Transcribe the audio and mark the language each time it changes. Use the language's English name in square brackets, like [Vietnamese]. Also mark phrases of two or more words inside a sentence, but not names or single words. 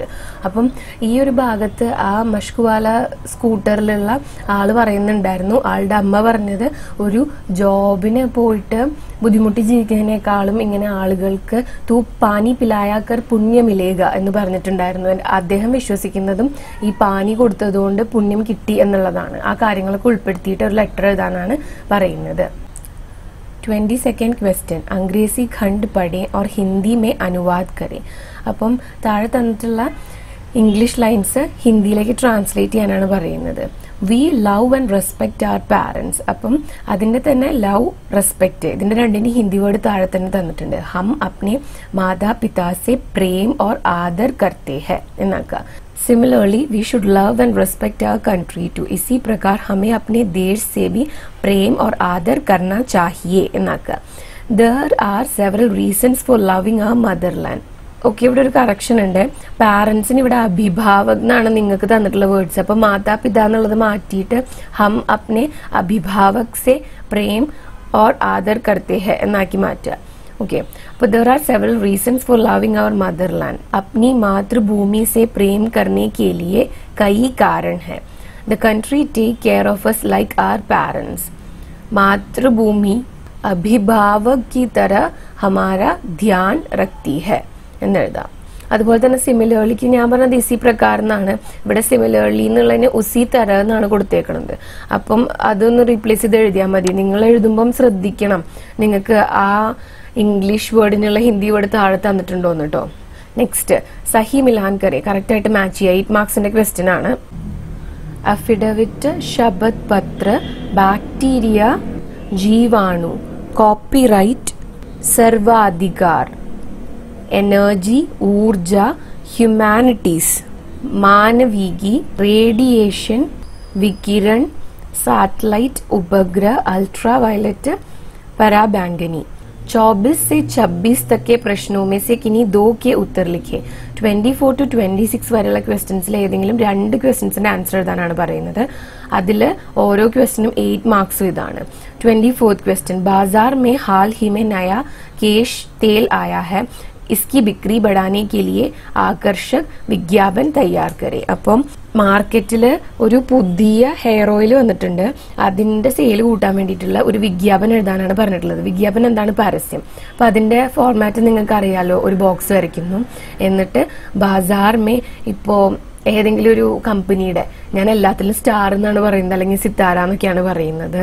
[Malayalam] അപ്പം ഈ ഒരു ഭാഗത്ത് ആ മഷ്കുവാല സ്കൂട്ടറിലുള്ള ആള് പറയുന്നുണ്ടായിരുന്നു, ആളുടെ അമ്മ പറഞ്ഞത് ഒരു ജോബിന് പോയിട്ട് ബുദ്ധിമുട്ടി ജീവിക്കുന്നതിനേക്കാളും ഇങ്ങനെ ആളുകൾക്ക് [Hindi] तू पानी पिलाकर पुण्य मिलेगा [Malayalam] എന്ന് പറഞ്ഞിട്ടുണ്ടായിരുന്നു. അദ്ദേഹം വിശ്വസിക്കുന്നതും ഈ പാനി കൊടുത്തതുകൊണ്ട് പുണ്യം കിട്ടി എന്നുള്ളതാണ്. ആ കാര്യങ്ങളൊക്കെ ഉൾപ്പെടുത്തിയിട്ട് ഒരു ലെറ്റർ എഴുതാനാണ് പറയുന്നത്. [Hindi] 22nd क्वेश्चन अंग्रेजी खंड पढ़ें और हिंदी में अनुवाद करें. [Malayalam] അപ്പം താഴെ തന്നിട്ടുള്ള [English] English lines [Malayalam] ഹിന്ദിയിലേക്ക് ട്രാൻസ്ലേറ്റ് ചെയ്യാനാണ് പറയുന്നത്. [English] We love and respect our parents. [Malayalam] അപ്പം അതിന്റെ തന്നെ ലവ്, റെസ്പെക്ട്, ഇതിന്റെ രണ്ടിന് [English] Hindi word [Malayalam] താഴെ തന്നെ തന്നിട്ടുണ്ട്. [Hindi] हम अपने माता पिता से प्रेम और आदर करते हैं എന്നാക്കുക. [English] Similarly we should love and respect our country too. [Hindi] इसी प्रकार हमें अपने देश से भी प्रेम और आदर करना चाहिए എന്നാക്കുക. [English] There are several reasons for loving our motherland. [Malayalam] ഓക്കെ. ഇവിടെ ഒരു കറക്ഷൻ ഉണ്ട്. പാരന്റ്സിന് ഇവിടെ അഭിഭാവക് എന്നാണ് നിങ്ങൾക്ക് തന്നിട്ടുള്ള വേർഡ്സ്. അപ്പൊ മാതാപിതാ എന്നുള്ളത് മാറ്റിയിട്ട് [Hindi] हम अपने अभिभावक से प्रेम और आदर करते हैं [Malayalam] എന്നാക്കി മാറ്റുക. [English] ओके, but there are several reasons for loving our motherland. [Hindi] अपनी मातृभूमि से प्रेम करने के लिए कई कारण हैं. [English] The country take care of us like our parents. [Hindi] मातृभूमि अभिभावक की तरह हमारा ध्यान रखती है എന്നെഴുതാം. [Malayalam] അതുപോലെ തന്നെ സിമിലർലിക്ക് ഞാൻ പറഞ്ഞത് [Hindi] इसी प्रकार [Malayalam] എന്നാണ്, ഇവിടെ സിമിലർലി എന്നുള്ളതിന് [Hindi] उसी तरह [Malayalam] എന്നാണ് കൊടുത്തേക്കണത്. അപ്പം അതൊന്ന് റീപ്ലേസ് ചെയ്ത് എഴുതിയാൽ മതി. നിങ്ങൾ എഴുതുമ്പം ശ്രദ്ധിക്കണം, നിങ്ങൾക്ക് ആ ഇംഗ്ലീഷ് വേർഡിനുള്ള [English] Hindi word [Malayalam] താഴെ തന്നിട്ടുണ്ടോന്ന് കേട്ടോ. നെക്സ്റ്റ്, [Hindi] सही मिलान करें, [Malayalam] കറക്റ്റ് ആയിട്ട് മാച്ച് ചെയ്യുക. 8 മാർക്സിന്റെ ക്വസ്റ്റ്യൻ ആണ്. അഫിഡവിറ്റ്, [Hindi] शपथ पत्र, [Malayalam] ബാക്ടീരിയ, ജീവാണു, കോപ്പിറൈറ്റ്, സർവാധികാർ, [Hindi] एनर्जी, ऊर्जा, ह्यूमैनिटीज, मानवीकी, रेडिएशन, विकिरण, सैटेलाइट, उपग्रह, अल्ट्रावायलेट, पराबैंगनी. 24 से 26 तक के प्रश्नों में से किन्हीं 2 के उत्तर लिखे. [Malayalam] 24 to 26 വരെയുള്ള ക്വസ്റ്റ്യൻസിൽ ഏതെങ്കിലും 2 ക്വസ്റ്റ്യൻസിന്റെ ആൻസർ എഴുതാനാണ് പറയുന്നത്. അതിൽ ഓരോ ക്വസ്റ്റ്യനും 8 മാർക്സ് ഇതാണ്. [Hindi] 24th क्वेश्चन, बाजार में हाल ही में नया केश तेल आया है, इसकी बिक्री बढ़ाने के लिए आकर्षक विज्ञापन तैयार करें. [Malayalam] അപ്പം മാർക്കറ്റില് ഒരു പുതിയ [English] hair oil [Malayalam] വന്നിട്ടുണ്ട്, അതിന്റെ സെയിൽ കൂട്ടാൻ വേണ്ടിയിട്ടുള്ള ഒരു വിജ്ഞാപനം എഴുതാനാണ് പറഞ്ഞിട്ടുള്ളത്. വിജ്ഞാപനം എന്താണ്? പരസ്യം. അപ്പൊ അതിന്റെ ഫോർമാറ്റ് നിങ്ങൾക്ക് അറിയാലോ. ഒരു ബോക്സ് വരയ്ക്കുന്നു, എന്നിട്ട് [Hindi] बाज़ार में, [Malayalam] ഇപ്പോ ഏതെങ്കിലും ഒരു കമ്പനിയുടെ, ഞാൻ എല്ലാത്തിലും സ്റ്റാർ എന്നാണ് പറയുന്നത്, അല്ലെങ്കിൽ സിത്താര എന്നൊക്കെയാണ് പറയുന്നത്.